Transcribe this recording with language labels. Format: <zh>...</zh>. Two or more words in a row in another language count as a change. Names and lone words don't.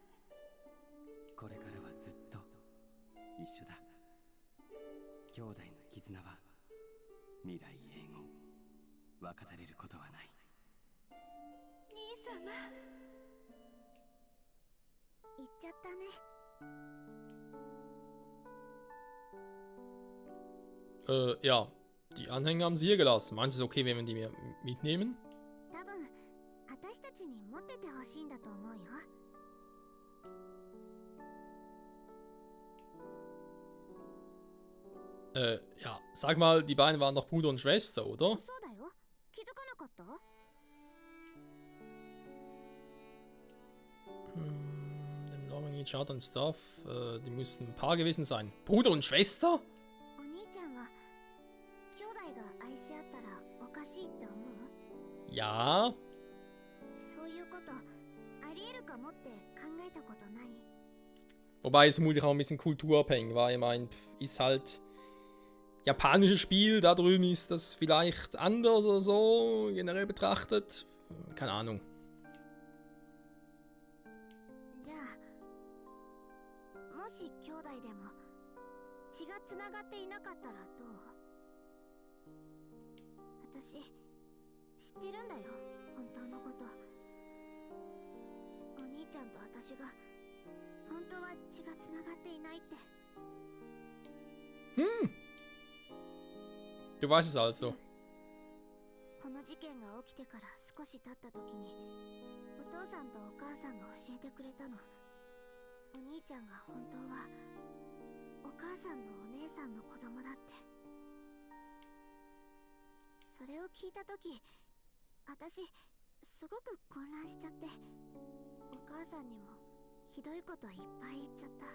<ja>これからはずっと一緒だ。兄弟の絆は未来永劫分かたれることはない。兄様。言っちゃったね。</ja> <de>Ja, die Anhänger haben sie hier gelassen. Meinst du es okay, wenn wir die mitnehmen?</de> <ja>多分、私たちに持っててほしいんだと思うよ。</ja> <de>Ja, sag mal, die beiden waren doch Bruder und Schwester, oder?</de> <ja>そうだよ。気づかなかった？</ja> <en>Dem Longing each other and stuff.</en> <de>Die mussten ein Paar gewesen sein. Bruder und Schwester?</de> <ja>お兄ちゃんは兄弟が愛し合ったらおかしいって思う？</ja> <de>Ja.</de> <ja>そういうことありえるかもって考えたことない？</ja> <de>Wobei es vermutlich auch ein bisschen kulturabhängig war. Ich meine, ist halt japanisches Spiel, da drüben ist das vielleicht anders oder so, generell betrachtet. Keine Ahnung.</de> <ja>じゃあもし兄弟でも血がつながっていなかったらどう？私知ってるんだよ、本当のこと。お兄ちゃんと私が本当は血がつながっていないって。</ja> <de>Du weißt es also.</de> <ja>この事件が起きてから少し経った時にお父さんとお母さんが教えてくれたの。お兄ちゃんが本当はお母さんのお姉さんの子供だって。それを聞いた時、私すごく混乱しちゃって、お母さんにもひどいこといっぱい言っちゃった。</ja>